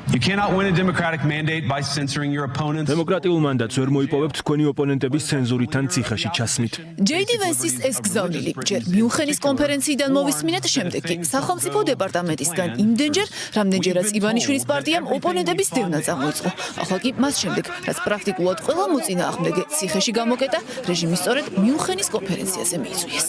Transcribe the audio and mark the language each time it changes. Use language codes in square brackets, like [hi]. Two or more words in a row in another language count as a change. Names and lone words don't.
[en] You cannot win a democratic mandate by censoring your opponents. [ka] დემოკრატიულ მანდატს ვერ მოიპოვებთ თქვენი ოპონენტების ცენზურითან ციხეში ჩასმით. JD Vance-ის ეს გზავნილი ჯერ მიუნხენის კონფერენციიდან მოვისმინეთ, შემდეგ კი სახელმწიფო დეპარტამენტისგან იმდენჯერ, რამდენჯერაც ივანიშვილის პარტიამ ოპონენტების დევნა წამოიწყო. ახლა კი მას შემდეგ, რაც პრაქტიკულად ყველა მოწინააღმდეგე ციხეში გამოკეტა, რეჟიმი სწორედ მიუნხენის კონფერენციაზე მიიწვიეს.